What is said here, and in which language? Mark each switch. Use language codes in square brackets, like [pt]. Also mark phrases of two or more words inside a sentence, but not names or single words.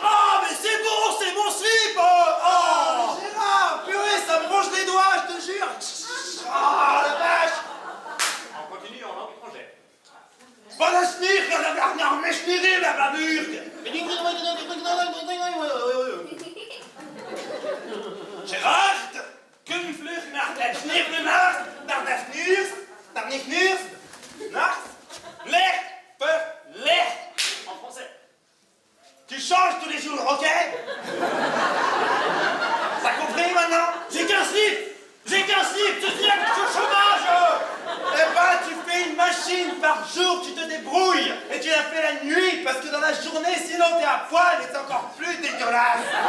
[fr] Ah, mais c'est bon, c'est mon slip! Oh, mais Gérard, purée, ça me ronge les doigts, je te jure! Ah, la vache! On continue en langue étrangère. Pas la snir, la garnière, mais schnirer, la baburde! Gérard, comme vlug naar het snirnenaar, naar de snuurs, naar de snuurs, nacht, leg, per, leg. En français. Tu changes tous les jours, ok? T'as compris maintenant? J'ai qu'un slip! J'ai qu'un slip! Je suis au chômage! Eh ben, tu fais une machine par jour, tu te débrouilles! Et tu la fais la nuit, parce que dans la journée, sinon t'es à poil et c'est encore plus dégueulasse!